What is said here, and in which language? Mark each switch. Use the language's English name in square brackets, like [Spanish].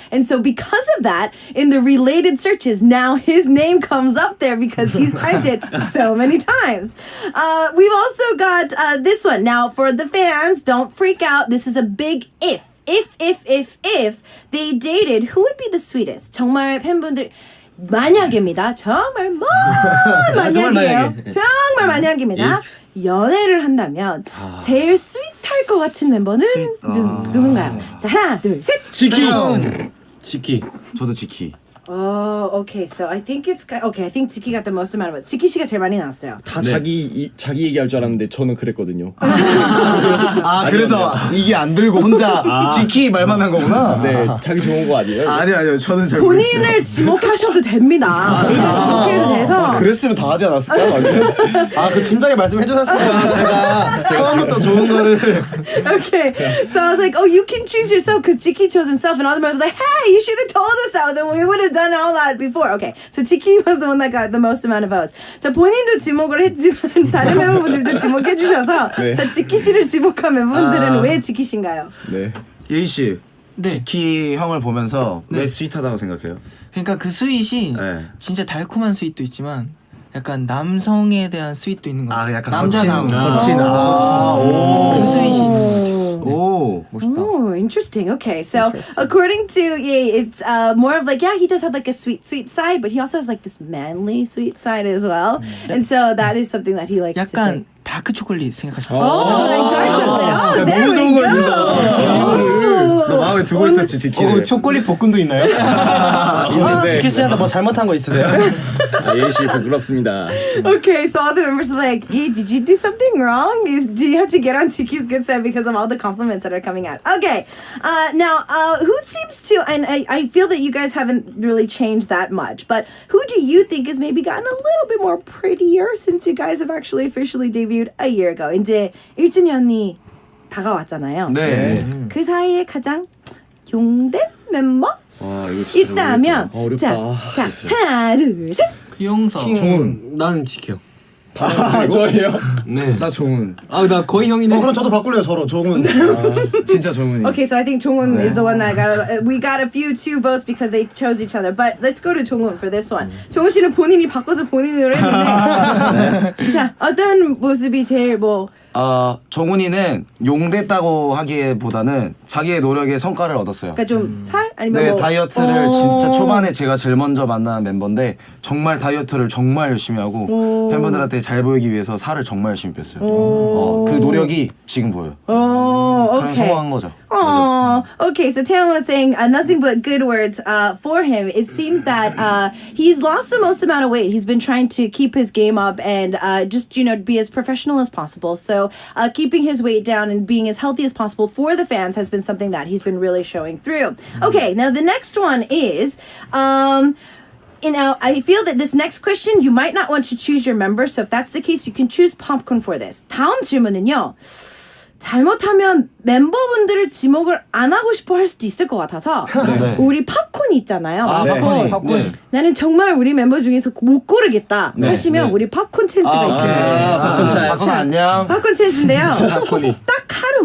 [English] And so because of that, in the related searches, now his name comes up there because he's typed it so many times. We've also got this one. Now, for the fans, don't freak out. This is a big if. If they dated, who would be the sweetest? [Korean] 정말 팬분들 만약입니다. 정말 만약이에요. 정말 만약입니다. 연애를 한다면 제일 스윗할 것 같은 멤버는 누군가요? 자, 하나, 둘, 셋. 지키. 저도 지키. [English] Okay, so I think it's okay. I think 지키 got the most amount of it. [Korean] 지키 씨가 제일 많이 나왔어요. 다 자기 얘기할 줄 알았는데 저는 그랬거든요. 그래서 이게 안 들고 혼자 지키 말만 한 거구나. 네, 자기 좋은 거 아니에요? 아니요, 저는 잘 본인을 지목하셔도 됩니다. 지목해도 돼서. 그랬으면 다 하지 않았을까? 그 진작에 말씀해 주셨으면 제가 처음부터 좋은 거를. Okay, so I was like, oh, you can choose yourself because Jiki chose himself, and all the members was like, hey, you should have told us that, then we would have done all that before. Okay, so Jiki was the one that got the most amount of votes. 자, 본인도 지목을 했지만 다른 멤버분들도 지목해 주셔서 자, 지키 씨를 지목한 멤버분들은 왜 지키 씨인가요? 네. 예희 씨, 네. 지키 형을 보면서 왜 스윗하다고 생각해요? 그러니까 그 스윗이 진짜 달콤한 스윗도 있지만 약간 남성에 대한 스윗도 있는 것 같아요. 약간 남자다운 거친. 그 스윗이 멋있다. [English] Oh, interesting. Okay, so according to it's more of like, yeah, he does have like a sweet side, but he also has like this manly sweet side as well. And so that is something that he likes to say. [Korean] 약간 다크 초콜릿 생각하시면 [English] like dark chocolate. Oh, there we go. [Korean] 너 마음에 두고 있었지 지키를. 초콜릿 볶음도 있나요? 지키 씨한테 뭐 잘못한 거 있으세요? 예희 씨 부끄럽습니다. [English] Okay, so all the members are like, yeah, did you do something wrong? Do you have to get on Tiki's good side because of all the compliments that are coming out? Okay, now who seems to, and I feel that you guys haven't really changed that much, but who do you think has maybe gotten a little bit more prettier since you guys have actually officially debuted a year ago? [Korean] 이제 1주년이 다가왔잖아요. 네. 그 사이에 가장 용된 멤버 이거 있다면 자, 하나, 둘, 셋. 용서 종훈. 나는 지켜. 저예요? 네. 나 종훈. 나 거의 형이네. 그럼 저도 바꿀래요. 저로 종훈. 진짜 종훈이. [English] Okay, so I think Jongwon is the one that we got a few 2 votes because they chose each other. But let's go to Jongwon for this one. [Korean] 정훈 씨는 본인이 바꿔서 본인으로 했는데 자, 어떤 모습이 제일 정훈이는 용됐다고 하기보다는 자기의 노력의 성과를 얻었어요. 그러니까 좀 살 아니면 다이어트를 진짜 초반에 제가 제일 먼저 만난 멤버인데 정말 다이어트를 정말 열심히 하고 팬분들한테 잘 보이기 위해서 살을 정말 열심히 뺐어요. 그 노력이 지금 보여요. 그런 [English] okay. [Korean] 성공한 거죠. [English] Okay, so Taeyong was saying nothing but good words for him. It seems that he's lost the most amount of weight. He's been trying to keep his game up and just, be as professional as possible. So keeping his weight down and being as healthy as possible for the fans has been something that he's been really showing through. Okay, now the next one is... Now, I feel that this next question, you might not want to choose your member. So if that's the case, you can choose popcorn for this. [Korean] 다음 질문은요. 잘못하면 멤버분들을 지목을 안 하고 싶어 할 수도 있을 것 같아서 우리 팝콘이 있잖아요. 팝콘. 나는 정말 우리 멤버 중에서 못 고르겠다 하시면 우리 팝콘 찬스가 있습니다. 팝콘 안녕. 팝콘 찬스인데요. 딱 하루